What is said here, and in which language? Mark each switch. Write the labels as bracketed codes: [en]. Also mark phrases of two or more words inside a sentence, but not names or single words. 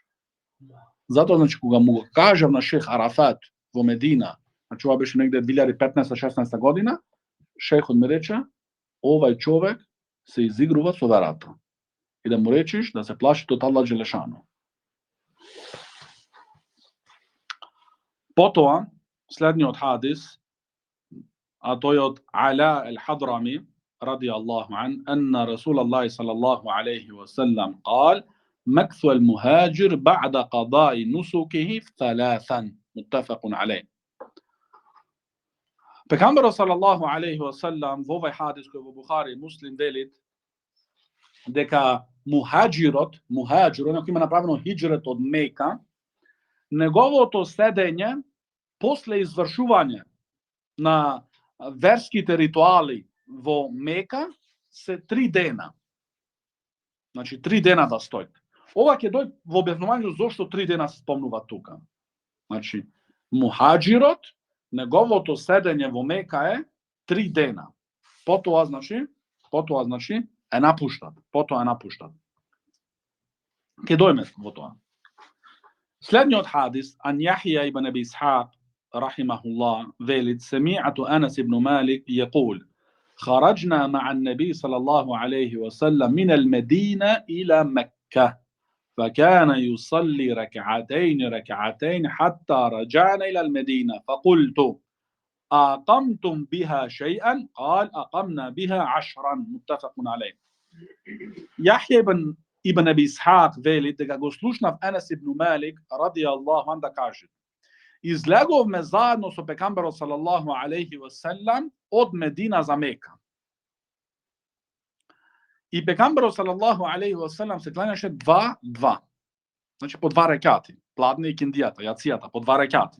[mk] Затоа, значи, кога му го кажав на Шех Арафат во Медина, значи ова беше негде 2015-16 година, шехот ми рече, овај човек се изигрува со верата. И да му речиш да се плаши од [ar] الله جل شأنه. [mk] Потоа, следниот хадис, а тој од Ала ал-Хадрами, [ar] رضي الله عنه أن رسول الله صلى الله عليه وسلم قال مكث المهاجر بعد قضاء نسكه 3 متفق عليه. [mk] Пегамберот [ar] صلى الله عليه وسلم [mk] во овај хадис кој во Бухари и Муслим велит дека мухаџирот, кој има направено хиџрет од Мека, неговото седење после извршување на верските ритуали во Мека се 3 дена. Значи 3 дена да стои. Ова ќе дојде во објаснувањето зошто 3 дена се спомнува тука. Значи мухаџирот, неговото седење во Мека е 3 дена. Потоа значи е напуштат. Ќе дојме во тоа. Следниот хадис ан Јахја ибн Аби Исхак рахимахуллах велит [ar] سمعت أنس بن مالك يقول خرجنا مع النبي صلى الله عليه وسلم من المدينة إلى مكة فكان يصلي ركعتين حتى رجعنا إلى المدينة فقلت أقمتم بها شيئا قال أقمنا بها 10 متفق عليه. [mk] Јахја ибн Аби Исхак вели дека го слушнав Анас ибн Малик [ar] رضي الله عن [mk] да каже: излеговме заедно со пегамберот [ar] صلى الله عليه وسلم [mk] од Медина за Мека. И пегамберот [ar] صلى الله عليه وسلم [mk] се кланяше 2-2. Значи по 2 рекати, пладне и киндијата, јацијата по 2 рекати.